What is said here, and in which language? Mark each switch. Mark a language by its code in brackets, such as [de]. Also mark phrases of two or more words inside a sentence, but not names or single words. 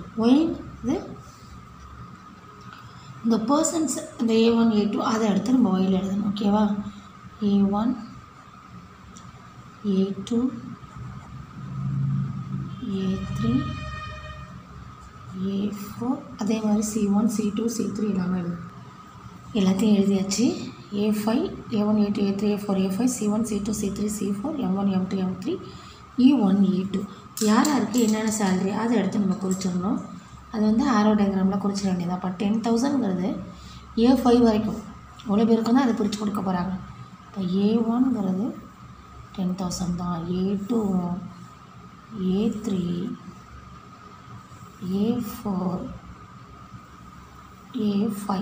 [ta] ஒய் இது இந்த பர்சன்ஸ், இந்த A1, A2 அதை எடுத்து நம்ம ஒயில் எழுதணும். ஓகேவா? A1, A2, A3, A4, அதே மாதிரி C1, C2, C3 எல்லாத்தையும் எழுதியாச்சு. A5, A1, A2, A3, A4, A5, C1, C2, C3, C4, M1, M2, M3, E1, E2. யார் யாருக்கு என்னென்ன சேலரி அதை எடுத்து நம்ம குறிச்சிடணும். அது வந்து [en] arrow diagram [ta] குறிச்சிட வேண்டியது. அப்போ 10,000ங்கிறது A5 வரைக்கும் எவ்வளோ பேருக்கு தான் அதை பிரித்து கொடுக்க போகிறாங்க. இப்போ A1ங்கிறது 10,000 தான், A2, A3, A4, A5.